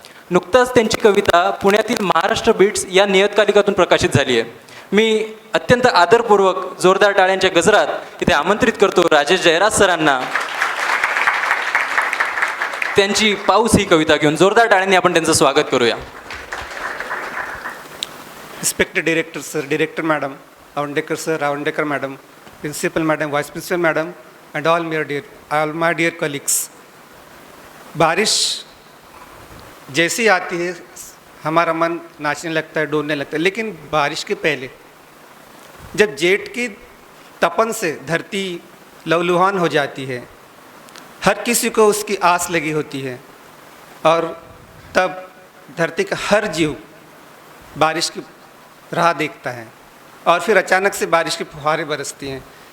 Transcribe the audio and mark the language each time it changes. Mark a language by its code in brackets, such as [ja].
[mr] नुकताच त्यांची कविता पुण्यातील महाराष्ट्र बीट्स या नियतकालिकातून प्रकाशित झाली आहे. मी अत्यंत आदरपूर्वक जोरदार टाळ्यांच्या गजरात इथे आमंत्रित करतो राजेश जयराज सरांना त्यांची पाऊस ही कविता घेऊन. जोरदार टाळ्यांनी आपण त्यांचं स्वागत करूया. [en] Respected director sir, director madam, Avandekar sir, Avandekar madam, principal madam, vice principal madam, and all my dear colleagues. [hi] बारिश जैसी आती है हमारा मन नाचने लगता है, डोलने लगता है, लेकिन बारिश के पहले जब जेठ की तपन से धरती लहूलुहान हो जाती है, हर किसी को उसकी आस लगी होती है और तब धरती का हर जीव बारिश की राह देखता है और फिर अचानक से बारिश की फुहारें बरसती हैं.